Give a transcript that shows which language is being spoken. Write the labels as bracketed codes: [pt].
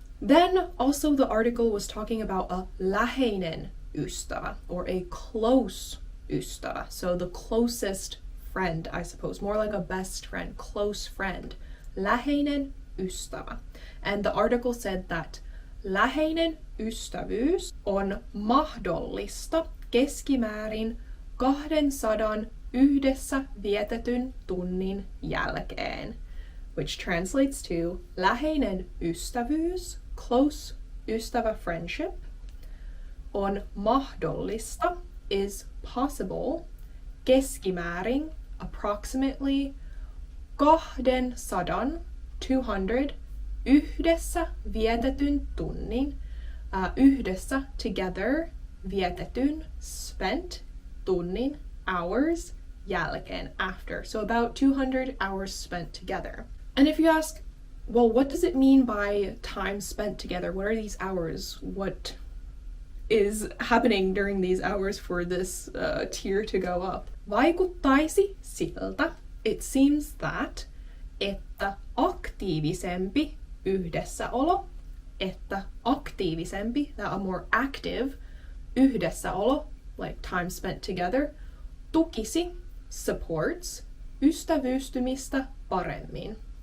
[en] Then also the article was talking about a [fi] läheinen ystävä, [en] or a close [fi] ystävä. [en] So the closest friend, I suppose, more like a best friend, close friend. [fi] Läheinen ystävä. [en] And the article said that [fi] läheinen ystävyys on mahdollista keskimäärin 200 yhdessä vietetyn tunnin jälkeen, [en] which translates to [fi] läheinen ystävyys, [en] close [fi] ystävä [en] friendship, [fi] on mahdollista, [en] is possible, [fi] keskimäärin, [en] approximately [fi] 200, 200, yhdessä vietetyn tunnin, yhdessä, [en] together, [fi] vietetyn, [en] spent, [fi] tunnin, [en] hours, [fi] jälkeen, [en] after. So about 200 hours spent together. And if you ask, well, what does it mean by time spent together? What are these hours? What is happening during these hours for this tier to go up? [fi] Vaikuttaisi siltä, [en] it seems that, [fi] että aktiivisempi yhdessäolo, [en] that a more active [fi] yhdessäolo, [en] like time spent together, [fi] tukisi, [en] supports, [fi] ystävystymistä paremmin.